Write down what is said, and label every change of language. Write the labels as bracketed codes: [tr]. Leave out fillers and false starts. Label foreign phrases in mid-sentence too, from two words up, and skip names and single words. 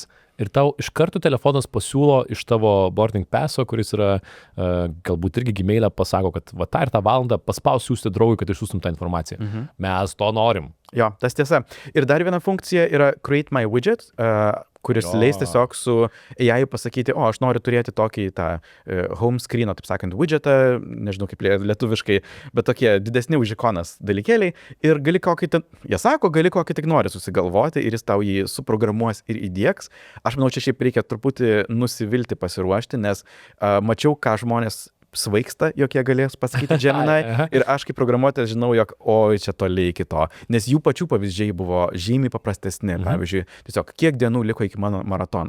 [lt] Ir tau iš karto telefonas pasiūlo iš tavo [en] boarding passo, [lt] kuris yra, galbūt irgi Gmailą pasako, kad va tą ir tą valandą paspaus siūsti draugui, kad išsiųstum tą informaciją. Mes to norim. Jo, tas tiesa. Ir dar viena funkcija yra Create My Widget, kuris leis tiesiog su AI pasakyti, aš noriu turėti tokį tą [en] home screen, [lt] taip sakant, widgetą, nežinau kaip lietuviškai, bet tokie didesni už ikonas dalykėliai. Ir gali kokį ten, jie sako, gali kokį tik nori susigalvoti ir jis tau jį suprogramuos ir įdiegs. Aš manau, čia šiaip reikia truputį nusivilti, pasiruošti, nes mačiau, ką žmonės svaigsta, jog jie galės pasakyti Gemini ir aš kaip programuotojas žinau, jog čia toliai iki to, nes jų pačių pavyzdžiai buvo žymiai paprastesni, pavyzdžiui, tiesiog kiek dienų liko iki mano maratono.